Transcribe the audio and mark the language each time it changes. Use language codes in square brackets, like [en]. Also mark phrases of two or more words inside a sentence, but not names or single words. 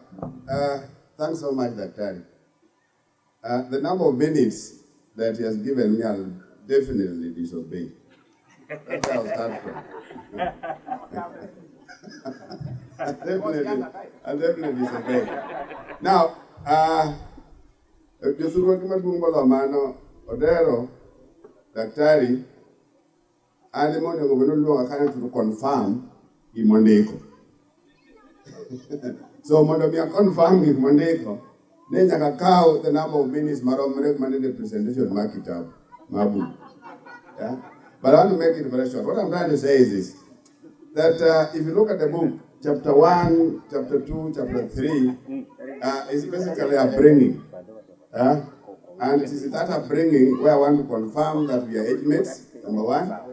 [en] Now, thanks so much, Daktari. The number of minutes that he has given me, I'll definitely disobey. That's where I'll start from. I'll definitely disagree. Now, [luo] Josuruok maduong' mano Odero, daktari, and mondo obedo luonga kanyo [en] to confirm [luo] gimondiko. So mondo mi confirm gimondiko, ne nyaka kaw [en] the number of minutes [luo] maromre mane [en] the presentation [luo] mar kitab mabu. [en] Yeah? But I want to make it very short. What I'm trying to say is this, that if you look at the book, chapter 1, chapter 2, chapter 3, is basically a bringing. And it is that upbringing where I want to confirm that we are age mates, number one.